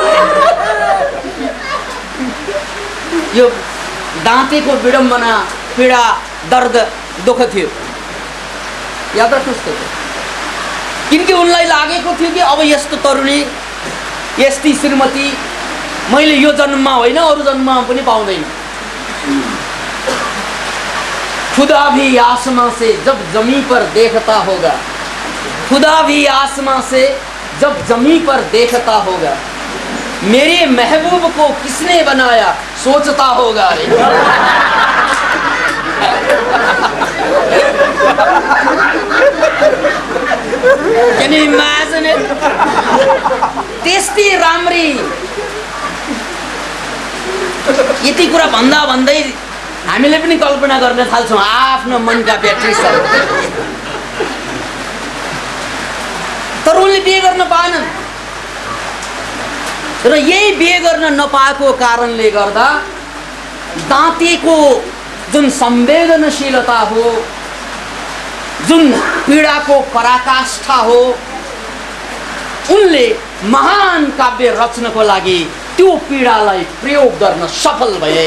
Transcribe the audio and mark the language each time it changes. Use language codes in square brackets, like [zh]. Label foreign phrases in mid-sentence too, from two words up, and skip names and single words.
[ne] यो दाँतेको विडम्बना, पीडा, दर्द, दुःख थियो। याद राख्नुहोस् त, किनकि उनलाई लागेको थियो कि अब यस्तो तरुणी यस्ती श्रीमती मैले यो जन्ममा होइन अरू जन्ममा पनि पाउँदैन। [hi] खुदा भी आसमां से जब जमी पर देखता होगा, खुदा भी आसमां से जब जमी पर देखता होगा, मेरे महबूब को किसने बनाया सोचता होगा। [en] रे Can you imagine it? [ne] त्यस्तै राम्री यति कुरा भन्दा भन्दै हामीले पनि कल्पना गर्न थाल्छौँ आफ्नो मनका ब्याट्रिजहरू। तर उनले बिहे गर्न पाएनन् र यही बिहे गर्न नपाएको कारणले गर्दा दाँतेको जुन संवेदनशीलता हो, जुन पीडाको पराकाष्ठा हो, उनले महान काव्य रचनाको लागि त्यो पीडालाई प्रयोग गर्न सफल भए।